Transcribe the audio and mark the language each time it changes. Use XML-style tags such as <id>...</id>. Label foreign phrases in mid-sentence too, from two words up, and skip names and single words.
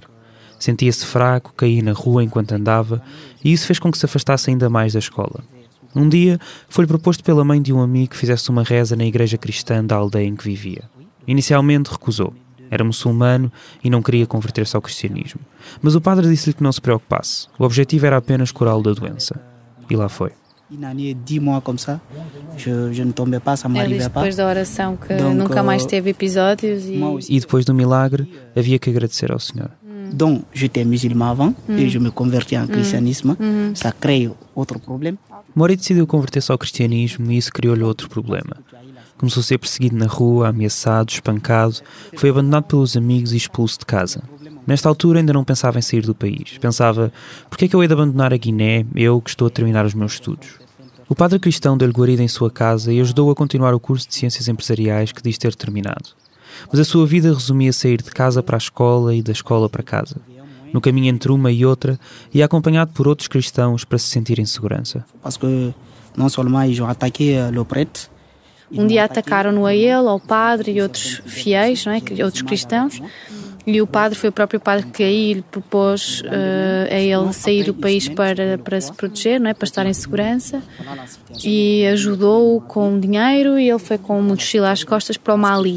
<pt>Sentia-se fraco, caía na rua enquanto andava, e isso fez com que se afastasse ainda mais da escola. Um dia, foi-lhe proposto pela mãe de um amigo que fizesse uma reza na igreja cristã da aldeia em que vivia. Inicialmente recusou. Era muçulmano e não queria converter-se ao cristianismo. Mas o padre disse-lhe que não se preocupasse. O objetivo era apenas curá-lo da doença. E lá foi.</pt> <fr>Une année, 10 mois comme ça, je ne tombais pas, ça</fr> <pt>Ele</pt> <fr>m'arrivait</fr> <pt>diz</pt> <fr>pas.</fr> <pt>depois da oração que</pt> <fr>Donc,</fr> <pt>nunca mais teve episódios E depois do milagre, havia que agradecer ao Senhor.</pt> <fr>Donc, j'étais musulman avant et je me convertis en christianisme. Ça crée autre problème.</fr> <pt>Mori decidiu converter-se ao cristianismo e isso criou-lhe outro problema. Começou a ser perseguido na rua, ameaçado, espancado, foi abandonado pelos amigos e expulso de casa. Nesta altura ainda não pensava em sair do país. Pensava, por que é que eu hei de abandonar a Guiné, eu que estou a terminar os meus estudos? O padre cristão deu-lhe guarida em sua casa e ajudou a continuar o curso de Ciências Empresariais que diz ter terminado. Mas a sua vida resumia sair de casa para a escola e da escola para casa. No caminho entre uma e outra, ia acompanhado por outros cristãos para se sentir em segurança.</pt> <fr>Parce que non seulement ils ont attaqué le prêtre.</fr> <pt>dia atacaram-no a ele, ao padre e outros fiéis, não é? Outros cristãos. E o padre foi o próprio padre que aí lhe propôs a ele sair do país para se proteger, não é? Para estar em segurança. E ajudou-o com dinheiro e ele foi com uma mochila às costas para o Mali.</pt>